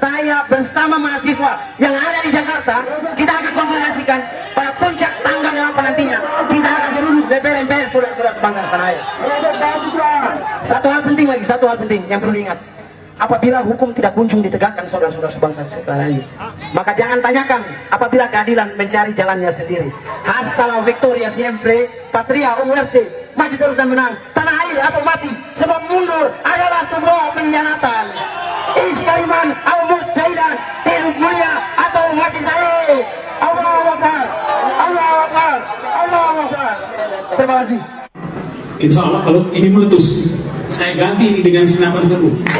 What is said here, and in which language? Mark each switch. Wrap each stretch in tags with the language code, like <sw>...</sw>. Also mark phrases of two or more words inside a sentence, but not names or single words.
<id>Saya bersama mahasiswa yang ada di Jakarta, kita akan konsultasikan pada puncak tanggal 8 nantinya. Kita akan duduk DPR MPR, saudara-saudara sebangsa dan setanah air. Satu hal penting yang perlu diingat. Apabila hukum tidak kunjung ditegakkan, saudara-saudara sebangsa setanah air, maka jangan tanyakan apabila keadilan mencari jalannya sendiri.</id> <es>Hasta la victoria siempre, patria o muerte,</es> <id>maju terus dan menang, tanah air atau mati, sebab mundur adalah sebuah pengkhianatan. Iskariman al-mut jailan, hidup mulia atau mati saya.</id> <ar>Allahu Akbar, Allahu Akbar, Allahu Akbar.</ar> <id>Terima kasih.</id> <ar>Insya Allah</ar> <id>kalau ini meletus, saya ganti ini dengan senapan serbu.</id>